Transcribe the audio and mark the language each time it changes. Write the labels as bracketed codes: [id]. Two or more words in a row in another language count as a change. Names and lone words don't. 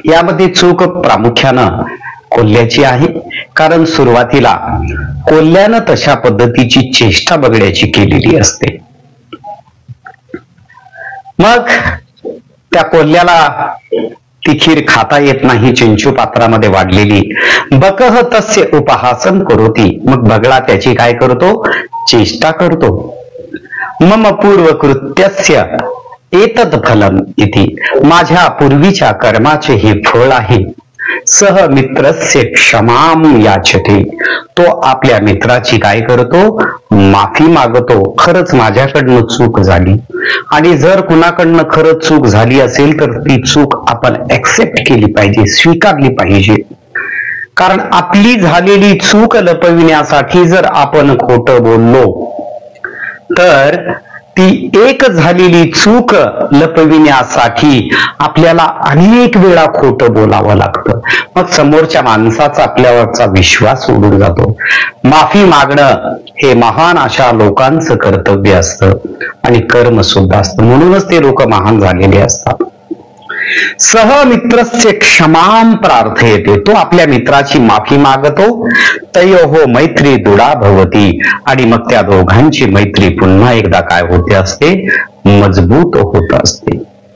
[mr] यामध्ये चूक प्रामुख्यानं कोल्ह्याची आहे, कारण सुरुवातीला कोल्ह्यानं तशा पद्धतीची चेष्टा बगड्याची केलेली असते। मग त्या कोल्ह्याला ती खीर खाता येत नाही, चिंचू पात्रामध्ये वाढलेली। [sa] बकः तस्य उपहासं करोति, [mr] मग बगळा त्याची काय करतो? चेष्टा करतो। [sa] मम पूर्वकृत्यस्य एतत् फलम् इति, [mr] माझ्या पूर्वीच्या कर्माचे हे फळ आहे। [sa] सह मित्रस्य क्षमां याचते, [mr] तो आपल्या मित्राची काय करतो? माफी मागतो। खरंच माझ्याकडनं चूक झाली, आणि जर कुणाकडनं खरंच चूक झाली असेल तर ती चूक आपण ऍक्सेप्ट केली पाहिजे, स्वीकारली पाहिजे। कारण आपली झालेली चूक लपविण्यासाठी जर आपण खोटं बोललो तर ती एक झालेली चूक लपविण्यासाठी आपल्याला अनेक वेळा खोटं बोलावं लागतं। मग समोरच्या माणसाचा आपल्यावरचा विश्वास उडून जातो। माफी मागणं हे महान अशा लोकांचं कर्तव्य असतं आणि कर्म सुद्धा असतं, म्हणूनच ते लोक महान झालेले असतात। [sa] सह मित्रस्य क्षमां प्रार्थयते, [mr] तो आपल्या मित्राची माफी मागतो। [sa] तयोः मैत्री दृढा भवति, [mr] आणि मग त्या दोघांची मैत्री पुन्हा एकदा काय होते असते? मजबूत होत असते।